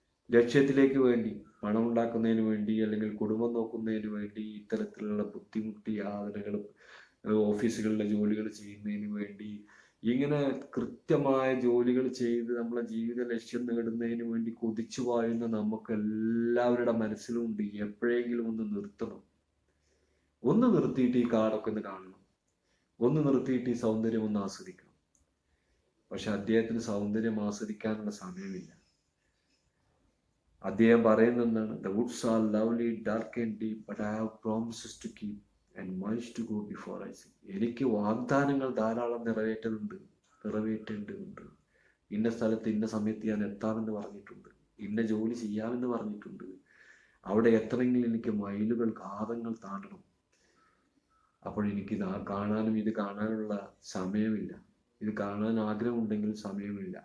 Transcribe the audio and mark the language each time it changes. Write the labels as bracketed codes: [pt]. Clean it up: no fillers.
[ml] ലക്ഷ്യത്തിലേക്ക് വേണ്ടി, പണം ഉണ്ടാക്കുന്നതിന് വേണ്ടി, അല്ലെങ്കിൽ കുടുംബം നോക്കുന്നതിന് വേണ്ടി, ഇത്തരത്തിലുള്ള ബുദ്ധിമുട്ടി യാതനകളും ഓഫീസുകളിലെ ജോലികൾ ചെയ്യുന്നതിന് വേണ്ടി, ഇങ്ങനെ കൃത്യമായ ജോലികൾ ചെയ്ത് നമ്മളെ ജീവിത ലക്ഷ്യം നേടുന്നതിന് വേണ്ടി കൊതിച്ചു പായുന്ന നമുക്ക് എല്ലാവരുടെ മനസ്സിലുണ്ട് എപ്പോഴെങ്കിലും ഒന്ന് നിർത്തണം, ഒന്ന് നിർത്തിയിട്ട് ഈ കാടൊക്കെ ഒന്ന് കാണണം, ഒന്ന് നിർത്തിയിട്ട് ഈ സൗന്ദര്യം ഒന്ന് ആസ്വദിക്കണം. പക്ഷെ അദ്ദേഹത്തിന് സൗന്ദര്യം ആസ്വദിക്കാനുള്ള സമയമില്ല. അദ്ദേഹം പറയുന്നതാണ്, [en] The woods are lovely, dark and deep, but I have promises to keep and miles to go before I sleep. [ml] എനിക്ക് വാഗ്ദാനങ്ങൾ ധാരാളം നിറവേറ്റേണ്ടതുണ്ട്. ഇന്ന സ്ഥലത്ത് ഇന്ന സമയത്ത് ഞാൻ എത്താമെന്ന് പറഞ്ഞിട്ടുണ്ട്, ഇന്ന ജോലി ചെയ്യാമെന്ന് പറഞ്ഞിട്ടുണ്ട്. അവിടെ എത്തണമെങ്കിൽ എനിക്ക് മൈലുകൾ കാതങ്ങൾ താണ്ടണം. അപ്പോൾ എനിക്ക് കാണാനും ഇത് കാണാനുള്ള സമയമില്ല, ഇത് കാണാൻ ആഗ്രഹമുണ്ടെങ്കിൽ സമയമില്ല.